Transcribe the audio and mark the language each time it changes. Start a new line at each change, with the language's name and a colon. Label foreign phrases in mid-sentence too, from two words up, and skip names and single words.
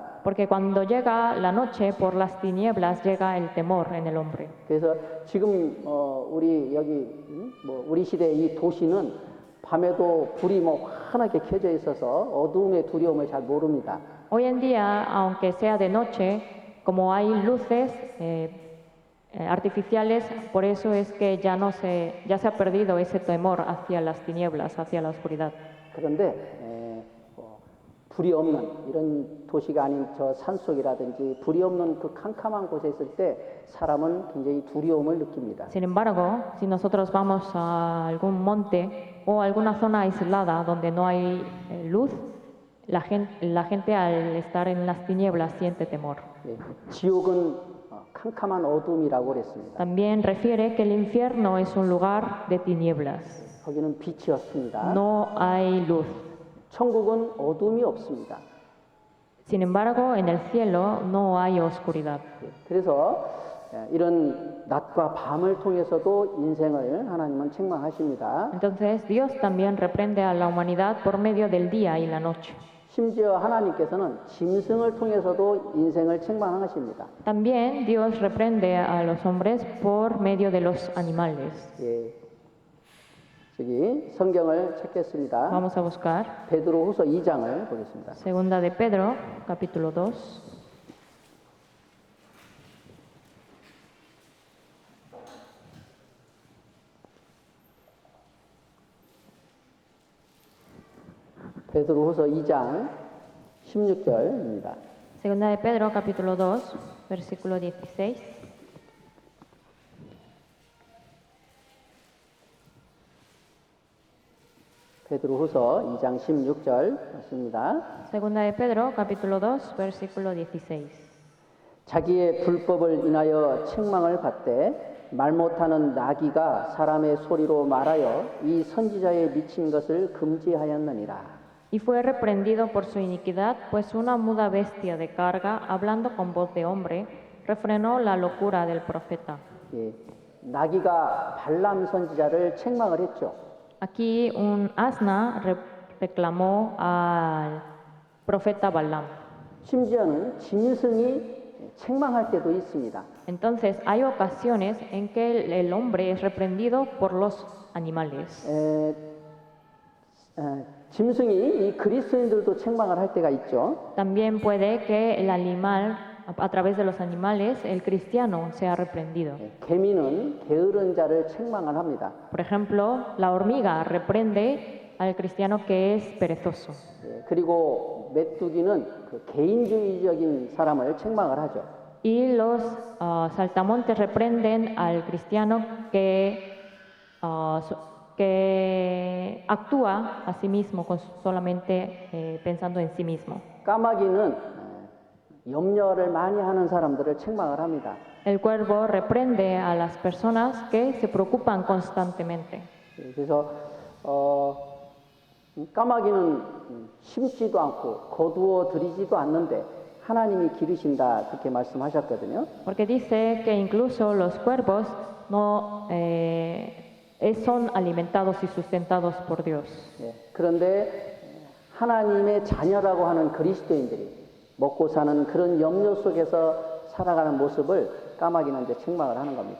Spanish: Porque cuando llega la noche, por las tinieblas llega el temor en el hombre.
Korean: 그래서 지금 우리 여기 우리 시대 이 도시는 밤에도 불이 환하게 켜져 있어서 어두움의 두려움을 잘 모릅니다.
Spanish: Hoy en día, aunque sea de noche, como hay luces artificiales, por eso es que ya se ha perdido ese temor hacia las tinieblas, hacia la oscuridad.
Korean: 그런데 불이 없는 이런 도시가 아닌 저 산속이라든지 불이 없는 그 캄캄한 곳에 있을 때 사람은 굉장히 두려움을 느낍니다.
Spanish: Sin embargo, si nosotros vamos a algún monte o alguna zona aislada donde no hay luz, la gente al estar en las tinieblas siente temor.
Korean: 지옥은 캄캄한 어둠이라고 그랬습니다.
Spanish: También refiere que el infierno es un lugar de tinieblas.
Korean: 거기는 빛이 없습니다.
Spanish: no hay luz.
Korean: 천국은 어둠이 없습니다.
Spanish: Sin embargo, en el cielo no hay oscuridad.
Korean: 그래서 이런 낮과 밤을 통해서도 인생을 하나님은 책망하십니다.
Spanish: Entonces Dios también reprende a la humanidad por medio del día y la noche.
Korean: 심지어 하나님께서는 짐승을 통해서도 인생을 책망하십니다.
Spanish: También Dios reprende a los hombres por medio de los animales.
Korean: 예. 저기 성경을 찾겠습니다.
Spanish: Vamos a buscar
Korean: 베드로후서 2장을 보겠습니다.
Spanish: Segunda de Pedro, capítulo 2.
Korean: 베드로후서 2장 16절입니다.
Spanish: Segunda de Pedro, capítulo 2, versículo 16.
Korean: 베드로후서 2장 16절 맞습니다.
Spanish: Segunda de Pedro, capítulo 2, versículo 16.
Korean: 자기의 불법을 인하여 책망을 받되 말 못하는 나귀가 사람의 소리로 말하여 이 선지자의 미친 것을 금지하였느니라.
Spanish: Y fue reprendido por su iniquidad, pues una muda bestia de carga, hablando con voz de hombre, refrenó la locura del profeta.
Korean: 예, 나귀가 발람 선지자를 책망을 했죠.
Spanish: Aquí un asna reclamó al profeta Balaam.
Korean: 심지어는 짐승이 책망할 때도 있습니다.
Spanish: Entonces hay ocasiones en que el hombre es reprendido por los animales.
Korean: 짐승이 이 그리스도인들도 책망을 할 때가 있죠.
Spanish: También puede que el animal, a través de los animales, el cristiano sea reprendido.
Korean: 개미는 게으른 자를 책망을 합니다.
Spanish: Por ejemplo, la hormiga reprende al cristiano que es perezoso.
Korean: 그리고 메뚜기는 그 개인주의적인 사람을 책망을 하죠.
Spanish: Y los saltamontes reprenden al cristiano que actúa a sí mismo, solamente pensando en sí mismo.
Korean: 까마귀는 염려를 많이 하는 사람들을 책망을 합니다.
Spanish: El cuervo reprende a las personas que se preocupan constantemente.
Korean: 그래서 까마귀는 심지도 않고 거두어 들이지도 않는데 하나님이 기르신다 그렇게 말씀하셨거든요.
Spanish: Porque dice que incluso los cuervos no son alimentados y sustentados por Dios.
Korean: 그런데 하나님의 자녀라고 하는 그리스도인들이 먹고 사는 그런 염려 속에서 살아가는 모습을 까마귀는 이제 책망을 하는 겁니다.